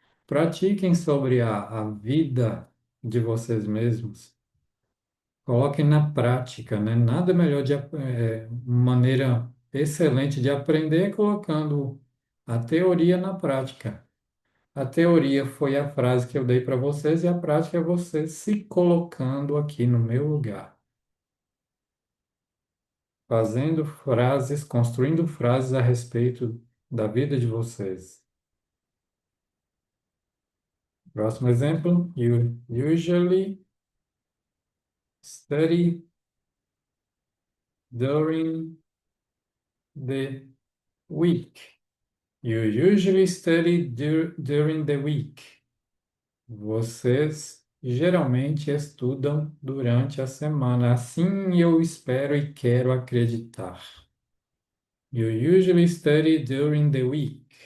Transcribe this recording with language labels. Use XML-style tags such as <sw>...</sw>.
<pt>Pratiquem sobre a vida de vocês mesmos. Coloquem na prática, né? Nada melhor maneira excelente de aprender é colocando a teoria na prática. A teoria foi a frase que eu dei para vocês e a prática é você se colocando aqui no meu lugar, fazendo frases, construindo frases a respeito da vida de vocês. Próximo exemplo,</pt> <en>you usually study during the week. You usually study during the week.</en> <pt>Vocês geralmente estudam durante a semana. Assim eu espero e quero acreditar.</pt> <en>You usually study during the week.</en>